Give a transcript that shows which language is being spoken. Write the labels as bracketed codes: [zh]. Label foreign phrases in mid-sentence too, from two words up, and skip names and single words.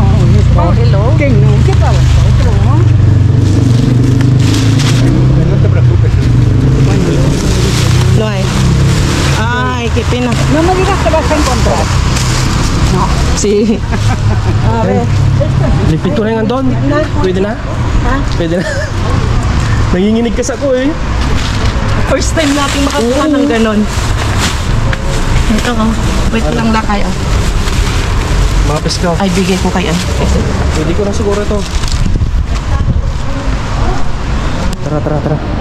[es] Cógelo. Que no, que para vosotros. No te preocupes. Lo hay. Ay, qué pena. No me digas que vas a encontrar. Sí. A ver. [tl] Lipit ko na yung andon. Pwede na? Ha? Pwede na. Nanginginig ka sa ko eh. [en] First time [tl] natin makakuha ng ganon. Ito oh. Wait lang lakay oh. Mga peska. Ay, bigay ko kay Hindi ko na siguro ito. Tara.